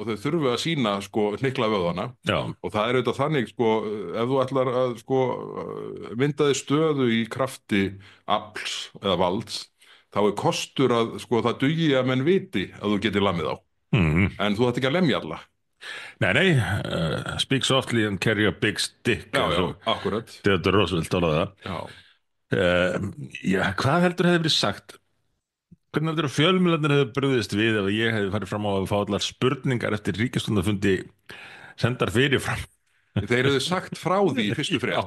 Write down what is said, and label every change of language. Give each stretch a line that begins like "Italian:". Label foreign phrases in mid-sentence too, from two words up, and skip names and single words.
Icelandic: og þau þurfu að sína sko hnykla vöðvana Já, og það er auðvitað þannig sko ef þú ætlar að sko mynda þig stöðu í krafti afls eða valds þá er kostur að sko það dugi að menn viti að þú getur lamið á mm. en þú ætti ekki að lemja alla. Nei,
English: speak softly and carry a big stick.
Icelandic: Já, eins og akkurat. Theodore Roosevelt talaði það. Já. Já, hvað heldur hefði verið sagt? Hvernig heldur að fjölmiðlarnir hefði brugðist við ef ég hefði farið fram á að fá allar spurningar eftir ríkisstjórnarfundi sendar fyrirfram? Þeir hefðu sagt frá því í fyrstu frétt